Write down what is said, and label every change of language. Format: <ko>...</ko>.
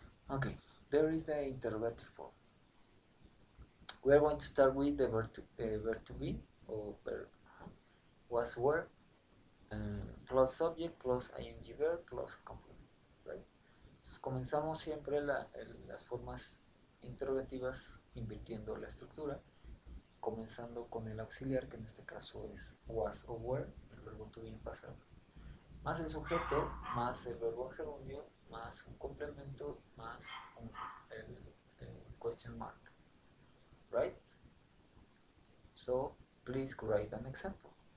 <en>Okay, there is the interrogative form. We are going to start with the verb to be, or verb was, were, plus subject, plus ing verb, plus complement, right?</en> <es>Entonces comenzamos siempre las formas interrogativas invirtiendo la estructura, comenzando con el auxiliar, que en este caso es was o were, el verbo to be en pasado, más el sujeto, más el verbo en gerundio, más un complemento, más el question mark, right?</es> <en>So, please write an example.</en>